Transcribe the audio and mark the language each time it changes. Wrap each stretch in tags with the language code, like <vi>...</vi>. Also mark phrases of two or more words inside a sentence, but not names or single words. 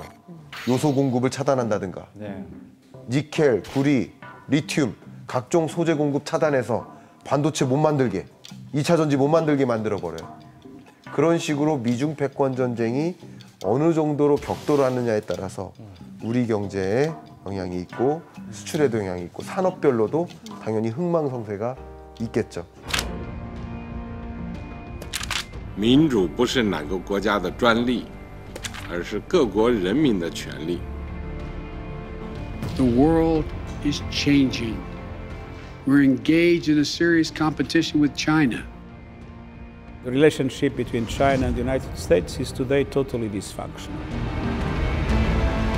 <ko>요소 공급을 차단한다든가 니켈, 구리, 리튬 각종 소재 공급 차단해서 반도체 못 만들게 2차 전지 못 만들게 만들어버려요. 그런 식으로 미중 패권 전쟁이 어느 정도로 격돌하느냐에 따라서 우리 경제에 영향이 있고 수출에도 영향이 있고 산업별로도 당연히 흥망성쇠가 있겠죠.</ko> <zh>民主不是哪个国家的专利，而是各国人民的权利。</zh> <en>The world is changing. We're engaged in a serious competition with China. The relationship between China and the United States is today totally dysfunctional.</en>